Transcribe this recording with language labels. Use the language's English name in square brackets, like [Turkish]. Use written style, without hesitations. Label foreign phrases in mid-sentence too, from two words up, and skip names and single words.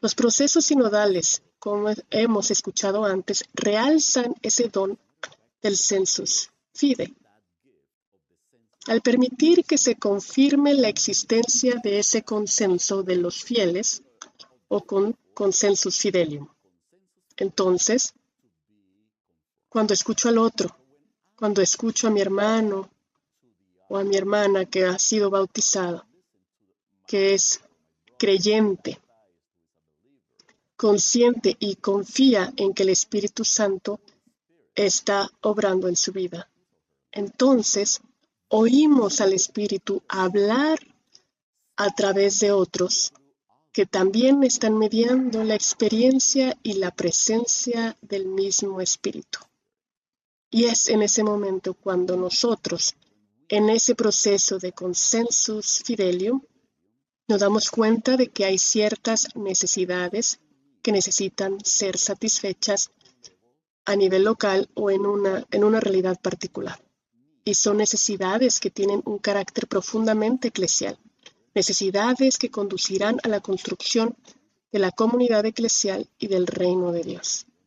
[Spanish] Los procesos sinodales, como hemos escuchado antes, realzan ese don del [Latin] sensus fidei, [Spanish] al permitir que se confirme la existencia de ese consenso de los fieles o con [Latin] consensus fidelium. [Spanish] Entonces, cuando escucho al otro, cuando escucho a mi hermano o a mi hermana que ha sido bautizada, que es creyente, consciente y confía en que el Espíritu Santo está obrando en su vida, entonces oímos al Espíritu hablar a través de otros que también están mediando la experiencia y la presencia del mismo Espíritu. Y es en ese momento cuando nosotros, en ese proceso de [Latin] consensus fidelium, [Spanish] nos damos cuenta de que hay ciertas necesidades que necesitan ser satisfechas a nivel local o en una realidad particular. Y son necesidades que tienen un carácter profundamente eclesial, necesidades que conducirán a la construcción de la comunidad eclesial y del reino de Dios.